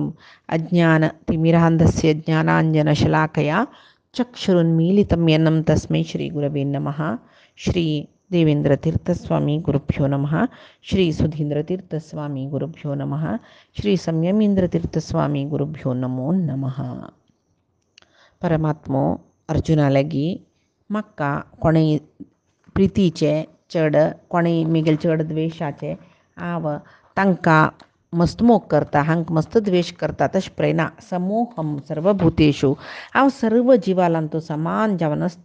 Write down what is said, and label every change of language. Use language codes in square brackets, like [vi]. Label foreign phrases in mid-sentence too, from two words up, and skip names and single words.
[sa] अज्ञानतिमिरान्धस्य ज्ञानाञ्जनशलाकया चक्षुरुन्मीलितं येनं तस्मै श्रीगुरवे नमः। श्री देवेंद्रतीर्थस्वामी गुरुभ्यो नमः. श्री सुधींद्रतीर्थस्वामी गुरुभ्यो नमः. श्री संयमींद्रतीर्थस्वामी गुरुभ्यो नमो नमः. [kok] परमात्मो अर्जुनालागी म्हाका कोणेय प्रितीचे चड कोणेय मिगेल चड द्वेशाचे हांव तांकां मस्त मोग करता, हांकां मस्त द्वेश करता तशें पळयना. [sa] समूहम सर्वभूतेषु, [kok] हांव सर्व जिवालांतू समान जावन आसता.